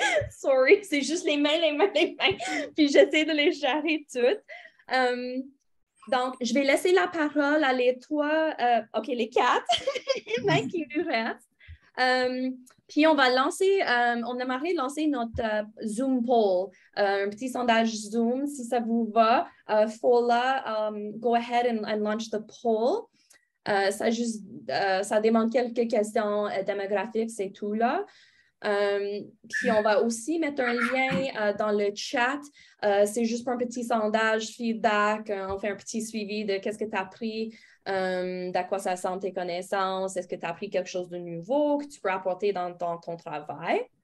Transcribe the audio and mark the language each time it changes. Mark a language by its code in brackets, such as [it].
[fr] Sorry, c'est juste les mains. Puis j'essaie de les gérer toutes. Donc, je vais laisser la parole à les trois, les quatre mains qui nous restent. Puis on va lancer, on aimerait lancer notre Zoom poll, un petit sondage Zoom, si ça vous va. [en] Fola, go ahead and launch the poll. [fr] Ça demande quelques questions démographiques, c'est tout là. Puis on va aussi mettre un lien dans le chat. C'est juste pour un petit sondage, feedback. On fait un petit suivi de qu'est-ce que tu as appris, d'à quoi ça ressemble tes connaissances, est-ce que tu as appris quelque chose de nouveau que tu peux apporter dans ton travail.